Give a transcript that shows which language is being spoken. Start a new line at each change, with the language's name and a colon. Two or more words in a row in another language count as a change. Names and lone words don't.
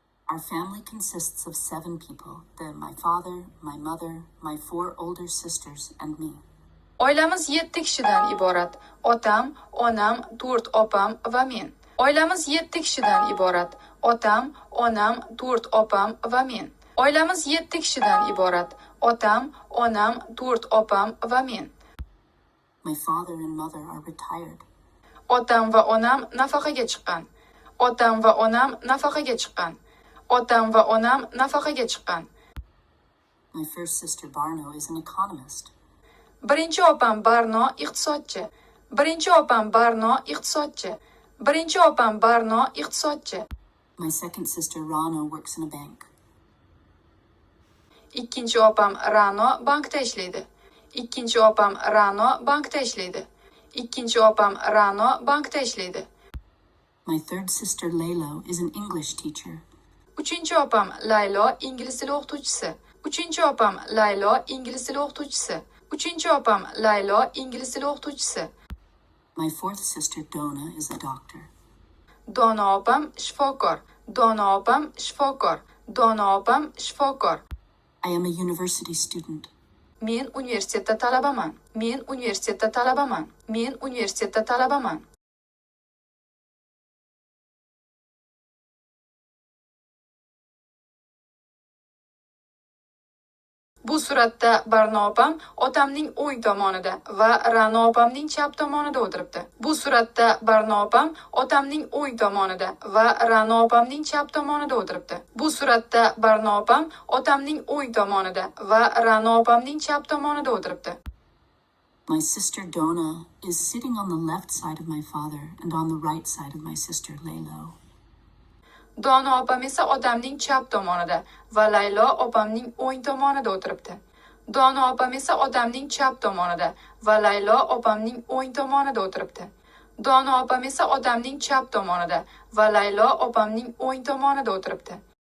English: Our family consists of 7 people. My father, my mother, my 4 older sisters, and me.
Uzbek: Oilamiz 7 kishidan iborat. Otam, onam, 4 opam va men. Oilamiz 7 kishidan iborat. Otam, onam, 4 opam va men. Oilamiz 7 kishidan iborat. Otam, onam, 4 opam va men.
English: My father and mother are retired.
Uzbek: Otam va onam nafaqaga chiqqan. Otam va onam nafaqaga chiqqan. Otam va onam nafaqaga chiqqan.
English: My first sister Barno is an economist.
Uzbek: Birinchi opam Barno iqtisodchi. Birinchi opam Barno iqtisodchi. Birinchi opam Barno iqtisodchi.
English: My second sister Rano works in a bank.
Uzbek: Ikkinchi opam Rano bankda ishlaydi. Ikkinchi opam Rano bankda ishlaydi. Ikkinchi opam Rano bankda ishlaydi.
English: My third sister Laylo is an English teacher.
Uzbek: Uchinchi opam Laylo ingliz tili o'qituvchisi. Uchinchi opam Laylo ingliz tili o'qituvchisi. Uchinchi opam Laylo ingliz tili o'qituvchisi.
English: My fourth sister Donna is a doctor.
Uzbek: Dona opam shifokor. Dona opam shifokor. Dona opam shifokor.
English: I am a university student.
Uzbek: Men universitetda talabaman. Men universitetda talabaman. Men universitetda talabaman. Bu suratda Barno opam otamning o'ng tomonida va Ra'no opamning chap tomonida o'tiribdi. Bu suratda Barno opam otamning o'ng tomonida va Ra'no opamning chap tomonida o'tiribdi. Bu suratda Barno opam otamning o'ng tomonida va Ra'no opamning chap tomonida o'tiribdi.
English: My sister Donna is sitting on the left side of my father and on the right side of my sister Laylo.
Uzbek: Dona opam esa otamning chap tomonida va Laylo opamning o'ng tomonida o'tiribdi. Dona opam esa otamning chap tomonida va Laylo opamning o'ng tomonida o'tiribdi. Dona opam esa otamning chap tomonida va Laylo opamning o'ng tomonida o'tiribdi.